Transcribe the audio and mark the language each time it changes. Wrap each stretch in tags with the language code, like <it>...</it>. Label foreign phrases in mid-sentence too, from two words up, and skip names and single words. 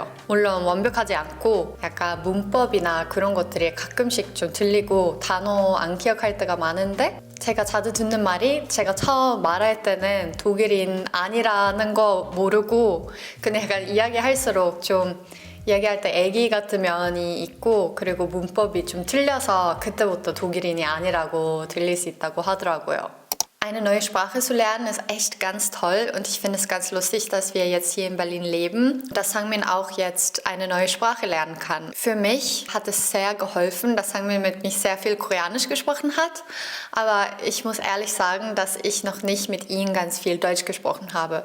<ko>물론 완벽하지 않고 약간 문법이나 그런 것들이 가끔씩 좀 들리고 단어 안 기억할 때가 많은데 제가 자주 듣는 말이 제가 처음 말할 때는 독일인 아니라는 거 모르고 그냥 약간 이야기할수록 좀 이야기할 때 애기 같은 면이 있고 그리고 문법이 좀 틀려서 그때부터 독일인이 아니라고 들릴 수 있다고 하더라고요.</ko> <de>Eine neue Sprache zu lernen ist echt ganz toll und ich finde es ganz lustig, dass wir jetzt hier in Berlin leben, dass Sangmin auch jetzt eine neue Sprache lernen kann. Für mich hat es sehr geholfen, dass Sangmin mit mir sehr viel Koreanisch gesprochen hat, aber ich muss ehrlich sagen, dass ich noch nicht mit ihm ganz viel Deutsch gesprochen habe.</de>